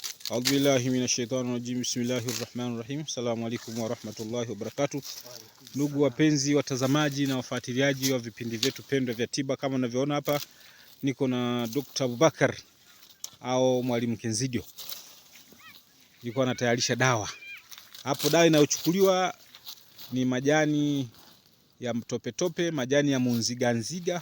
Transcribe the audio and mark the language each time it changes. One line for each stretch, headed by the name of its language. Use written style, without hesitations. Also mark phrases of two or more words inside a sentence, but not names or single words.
Arabic: أعوذ بالله من الشيطان الرجيم. بسم الله الرحمن الرحيم. السلام عليكم ورحمة الله وبركاته.
Swahili: Ndugu wapenzi watazamaji na wafuatiliaji wa vipindi vyetu pendwa vya tiba, kama unavyoona hapa niko na Dr. Abubakar au Mwalimu Kenzidio. Niko anatayarisha dawa. Hapo dawa inayochukuliwa ni majani ya mtopetope, majani ya munziganziga.